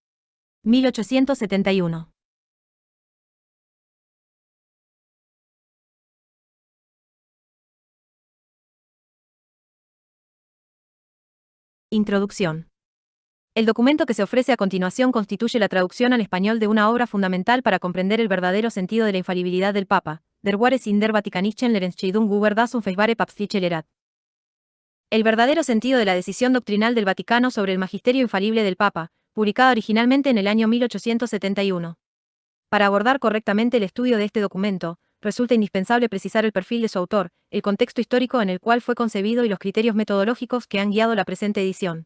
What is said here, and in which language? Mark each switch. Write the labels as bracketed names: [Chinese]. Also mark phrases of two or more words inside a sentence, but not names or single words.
[Spanish] 1871. Introducción. El documento que se ofrece a continuación constituye la traducción al español de una obra fundamental para comprender el verdadero sentido de la infalibilidad del Papa, [German] Der wahre Sinn der Vatikanischen Entscheidung über das unfehlbare päpstliche Lehre. [Spanish] El verdadero sentido de la decisión doctrinal del Vaticano sobre el magisterio infalible del Papa, publicada originalmente en el año 1871. Para abordar correctamente el estudio de este documento, resulta indispensable precisar el perfil de su autor, el contexto histórico en el cual fue concebido y los criterios metodológicos que han guiado la presente edición.